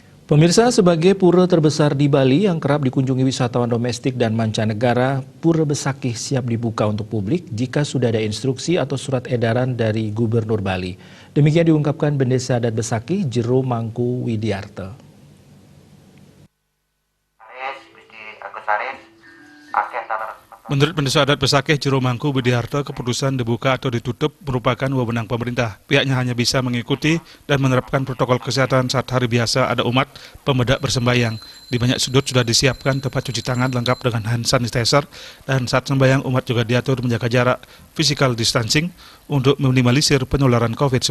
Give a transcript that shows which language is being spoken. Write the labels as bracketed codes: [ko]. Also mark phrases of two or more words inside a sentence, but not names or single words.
[id] Pemirsa, sebagai pura terbesar di Bali yang kerap dikunjungi wisatawan domestik dan mancanegara, Pura Besakih siap dibuka untuk publik jika sudah ada instruksi atau surat edaran dari Gubernur Bali. Demikian diungkapkan Bendesa Adat Besakih Jero Mangku Widiarto. Menurut Bendesa Adat Besakih Jero Mangku Widiarto, keputusan dibuka atau ditutup merupakan wewenang pemerintah. Pihaknya hanya bisa mengikuti dan menerapkan protokol kesehatan saat hari biasa ada umat pemedak bersembayang. Di banyak sudut sudah disiapkan tempat cuci tangan lengkap dengan [en] hand sanitizer, [id] dan saat sembahyang umat juga diatur menjaga jarak [en] physical distancing [id] untuk meminimalisir penularan COVID-19.